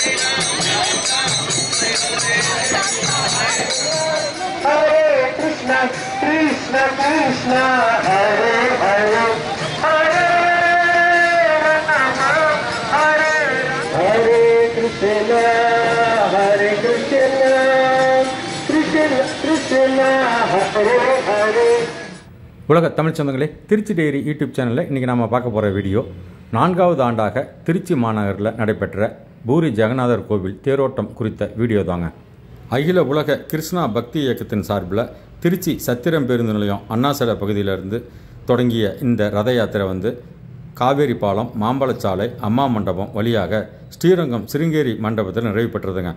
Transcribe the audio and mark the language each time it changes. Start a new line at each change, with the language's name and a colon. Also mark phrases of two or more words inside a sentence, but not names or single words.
Sanskrit: हरे कृष्ण कृष्ण कृष्ण हरे हरे हरे राम हरे हरे कृष्ण हरे कृष्ण कृष्ण कृष्ण हरे हरे.
Tamil: உலக தமிழ் சொந்தங்களே, திருச்சி டைரி யூடியூப் சேனலில் இன்றைக்கி நம்ம பார்க்க போகிற வீடியோ 4வது ஆண்டாக திருச்சி மாநகரில் நடைபெற்ற பூரி ஜெகநாதர் கோவில் தேரோட்டம் குறித்த வீடியோ தாங்க. அகில உலக கிருஷ்ணா பக்தி இயக்கத்தின் சார்பில் திருச்சி சத்திரம் பேருந்து நிலையம் அண்ணாசடை பகுதியிலிருந்து தொடங்கிய இந்த ரத யாத்திரை காவேரி பாலம், மாம்பழச்சாலை, அம்மா மண்டபம் வழியாக ஸ்ரீரங்கம் சிருங்கேரி மண்டபத்தில் நிறைவு பெற்றதுங்க.